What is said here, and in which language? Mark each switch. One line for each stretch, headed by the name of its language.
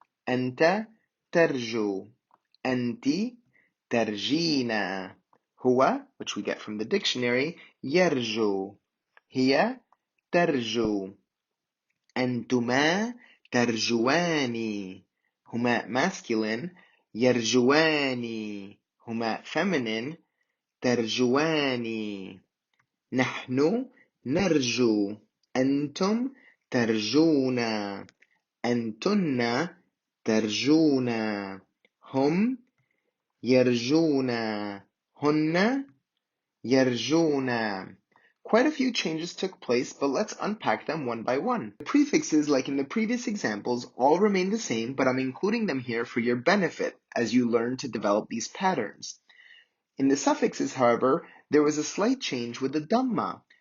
Arabic: أنت ترجو. أنت ترجين.
English: هو, which we get from the dictionary, يرجو.
Arabic: هي ترجو. أنتما ترجوان. هما masculine. يرجوان. هما feminine. ترجوان. نحن نرجو أنتم ترجون أنتن ترجون هم يرجون هن يرجون.
English: Quite a few changes took place, but let's unpack them one by one. The prefixes, like in the previous examples, all remain the same, but I'm including them here for your benefit as you learn to develop these patterns. In the suffixes, however, there was a slight change with the Dhamma.